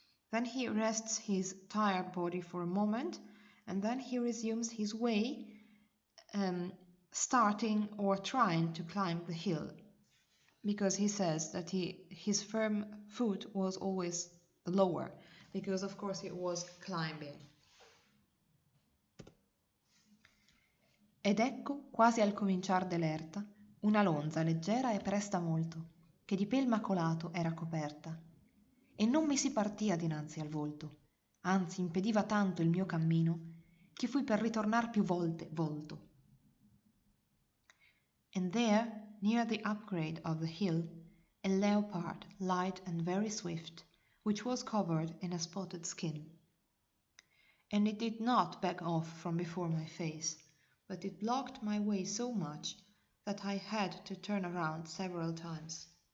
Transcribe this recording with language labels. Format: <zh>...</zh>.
<en>Then he rests his tired body for a moment, and then he resumes his way, starting or trying to climb the hill, because he says that his firm foot was always lower, because of course he was climbing.</en> <it>Ed ecco, quasi al cominciar dell'erta, una lonza leggera e presta molto, che di pel macolato era coperta, e non mi si partia dinanzi al volto, anzi impediva tanto il mio cammino, che fui per ritornar più volte volto.</it> <en>And there, near the upgrade of the hill, a leopard, light and very swift, which was covered in a spotted skin. And it did not back off from before my face, but it blocked my way so much that I had to turn around several times.</en>